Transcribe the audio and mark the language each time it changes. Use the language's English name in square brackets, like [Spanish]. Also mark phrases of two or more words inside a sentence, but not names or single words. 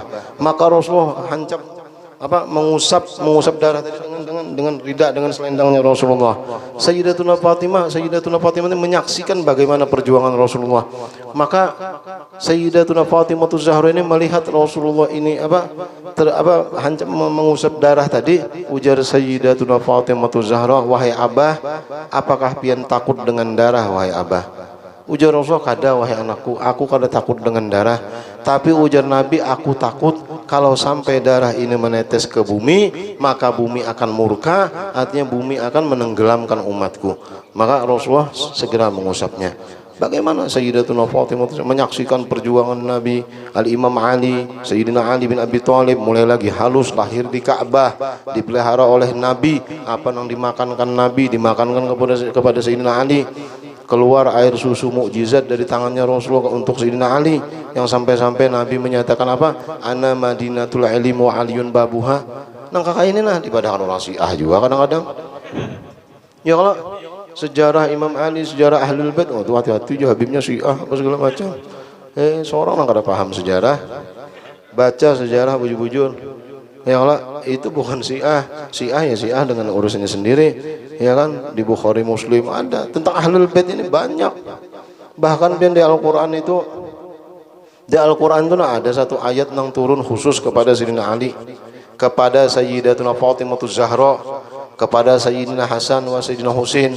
[Indonesian] Maka Rasulullah mengusap darah tadi dengan rida, dengan selendangnya Rasulullah. Sayyidatuna Fatimah ini menyaksikan bagaimana perjuangan Rasulullah. Maka Sayyidatuna Fatimah Zahra ini melihat Rasulullah ini mengusap darah tadi. Ujar Sayyidatuna Fatimah Zahra, wahai Abah, apakah pian takut dengan darah wahai Abah? Ujar Rasulullah, kada wahai anakku, aku kada takut dengan darah, tapi ujar Nabi, aku takut kalau sampai darah ini menetes ke bumi, maka bumi akan murka, artinya bumi akan menenggelamkan umatku. Maka Rasulullah segera mengusapnya. Bagaimana Sayyidatuna Fatimah menyaksikan perjuangan Nabi, Al-Imam Ali, Sayyidina Ali bin Abi Thalib mulai lagi halus lahir di Ka'bah, dipelihara oleh Nabi, apa yang dimakankan Nabi dimakankan kepada Sayyidina Ali. Keluar air susu mukjizat dari tangannya Rasulullah untuk Sayyidina Ali, yang sampai-sampai Nabi menyatakan apa? [Arabic] أنا مدينة العلم وعلي بابها. [Banjar] Nang kakak ini nah dipadakan orang Syiah juga kadang-kadang. Ya kalau sejarah Imam Ali, sejarah Ahlul Bait, oh hati-hati juga Habibnya Syiah apa segala macam. Seorang nang kada paham sejarah, baca sejarah bujur-bujur. [Arabic] يا الله, [Indonesian] itu bukan Syiah. Syiah ya Syiah dengan urusannya sendiri. Ya kan, di Bukhari Muslim ada tentang Ahlul Bait ini banyak. Bahkan di Al-Qur'an itu, di Al-Qur'an itu ada satu ayat yang turun khusus kepada Sayyidina Ali, kepada Sayyidatuna Fatimah Zahra, kepada Sayyidina Hasan wa Sayyidina Husain.